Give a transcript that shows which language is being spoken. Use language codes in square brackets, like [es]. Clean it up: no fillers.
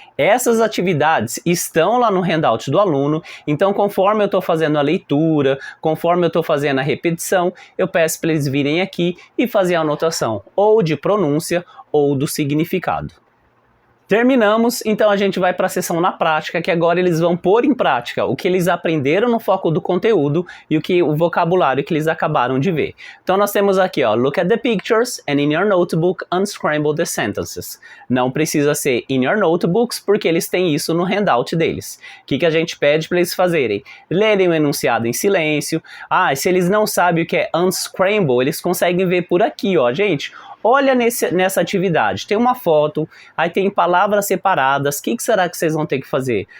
[pt] Essas atividades estão lá no handout do aluno, então conforme eu estou fazendo a leitura, conforme eu estou fazendo a repetição, eu peço para eles virem aqui e fazer a anotação ou de pronúncia ou do significado. Terminamos, então a gente vai para a sessão na prática, que agora eles vão pôr em prática o que eles aprenderam no foco do conteúdo e o vocabulário que eles acabaram de ver. Então nós temos aqui, ó, [en] look at the pictures and in your notebook unscramble the sentences. [pt] Não precisa ser [en] in your notebooks, [pt] porque eles têm isso no handout deles. O que a gente pede para eles fazerem? Lerem o enunciado em silêncio. Ah, se eles não sabem o que é unscramble, eles conseguem ver por aqui, ó, gente. Olha nessa atividade, tem uma foto, aí tem palavras separadas, o que será que vocês vão ter que fazer?